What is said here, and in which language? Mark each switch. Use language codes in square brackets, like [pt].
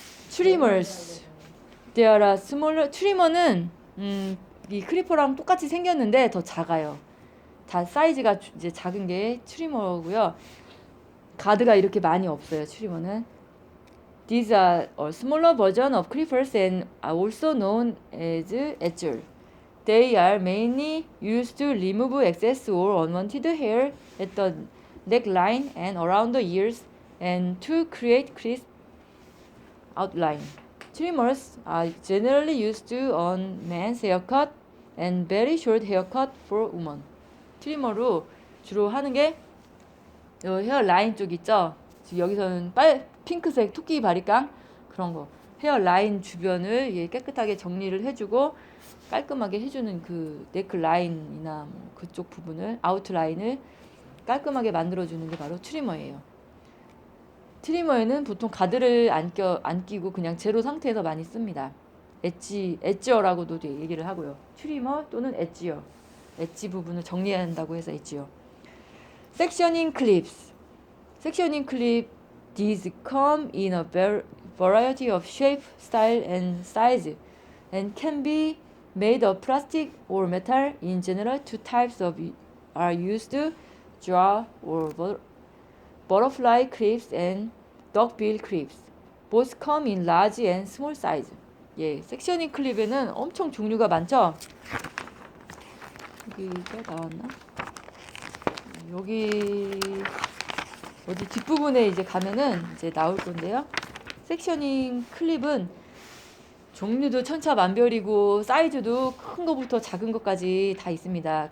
[en] Trimmers. There are smaller. [ko] 트리머는 이 클리퍼랑 똑같이 생겼는데 더 작아요. 다 사이즈가 이제 작은 게 트리머고요. 가드가 이렇게 많이 없어요. 트리머는. [en] These are a smaller version of clippers and are also known as edger. They are mainly used to remove excess or unwanted hair at the neckline and around the ears and to create crisp outline. Trimmers are generally used on men's haircut and very short haircut for women. [ko] 트리머로 주로 하는 게 헤어 라인 쪽 있죠? 지금 여기서는 핑크색 토끼 바리깡 그런 거. 헤어 라인 주변을 깨끗하게 정리를 해주고 깔끔하게 해주는 그 네크 라인이나 뭐 그쪽 부분을 아웃라인을 깔끔하게 만들어주는 게 바로 트리머예요. 트리머에는 보통 가드를 안 끼고 그냥 제로 상태에서 많이 씁니다. 엣지어라고도 얘기를 하고요. 트리머 또는 엣지어. 엣지 부분을 정리한다고 해서 엣지어. 섹셔닝 클립스. [en] 섹셔닝 클립 These come in a variety of shape, style, and size, and can be made of plastic or metal. In general, two types are used: jaw or butterfly clips and duckbill clips. Both come in large and small size. [ko] 예, 섹셔닝 클립에는 엄청 종류가 많죠. 여기가 나왔나? 여기 어디 뒷부분에 이제 가면은 이제 나올 건데요. 섹셔닝 클립은 종류도 천차만별이고 사이즈도 큰 거부터 작은 것까지 다 있습니다.